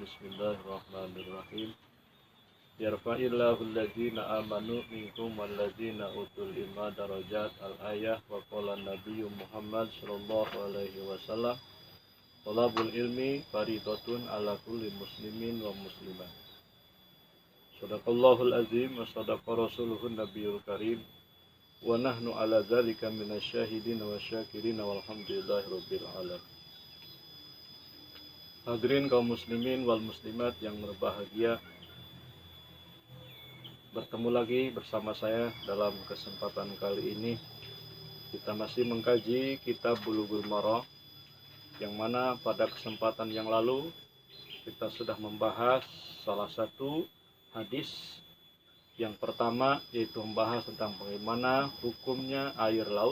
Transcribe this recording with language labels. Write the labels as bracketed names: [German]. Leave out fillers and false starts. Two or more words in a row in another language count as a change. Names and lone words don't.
[Arabic] بسم الله الرحمن الرحيم. يرفع الله الذين آمنوا منكم والذين أوتوا العلم درجات. Al-ayah. وقال النبي محمد صلى الله عليه وسلم طلب العلم فريضة على كل مسلم ومسلمة. صدق الله العظيم وصدق رسوله النبي الكريم. ونحن على ذلك من الشاهدين والشاكرين والحمد لله رب العالمين. [Indonesian] Hadirin kaum [Arabic] المسلمين والمسلمات [Indonesian] yang berbahagia, bertemu lagi bersama saya dalam kesempatan kali ini. Kita masih mengkaji kitab Bulughul Maram, yang mana pada kesempatan yang lalu kita sudah membahas salah satu hadis yang pertama, yaitu membahas tentang bagaimana hukumnya air laut.